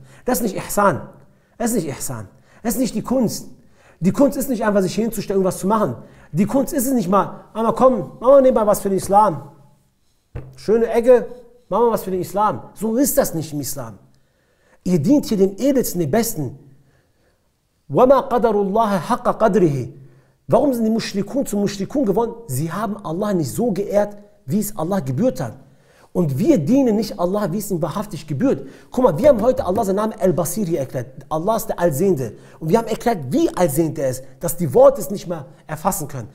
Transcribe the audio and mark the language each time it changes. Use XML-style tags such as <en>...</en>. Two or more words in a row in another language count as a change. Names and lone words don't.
<de>Das ist nicht Ihsan. Das ist nicht Ihsan. Das ist nicht die Kunst. Die Kunst ist nicht einfach, sich hinzustellen, irgendwas zu machen. Die Kunst ist es nicht mal, aber komm, machen wir nebenbei was für den Islam. Schöne Ecke, machen wir was für den Islam. So ist das nicht im Islam. Ihr dient hier dem Edelsten, dem Besten.</de> <ar>وَمَا قَدَرُ اللَّهَ حَقَّ قَدْرِهِ.</ar> <de>Warum sind die Mushrikun zu Mushrikun geworden? Sie haben Allah nicht so geehrt, wie es Allah gebührt hat. Und wir dienen nicht Allah, wie es ihm wahrhaftig gebührt. Guck mal, wir haben heute Allah seinen Namen Al-Basir hier erklärt. Allah ist der Allsehende. Und wir haben erklärt, wie allsehend er ist, dass die Worte es nicht mehr erfassen können.</de>